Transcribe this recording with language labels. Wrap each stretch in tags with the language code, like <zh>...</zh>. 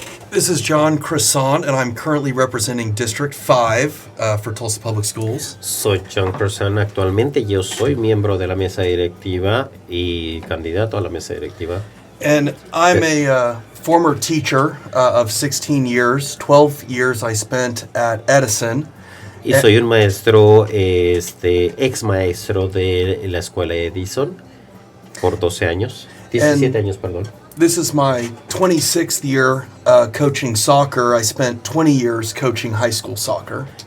<en>This is John Crescent, and I'm currently representing District 5 for Tulsa Public Schools.</en> <es>Soy John Crescent actualmente, yo soy miembro de la mesa directiva y candidato a la mesa directiva.</es> <en>And I'm a former teacher of 16 years. 12 years I spent at Edison.</en> <es>Y soy un maestro, ex maestro de la escuela Edison por 12 años, 17 años, perdón.</es> <en>This is my 26th year coaching soccer. I spent 20 years coaching high school soccer.</en>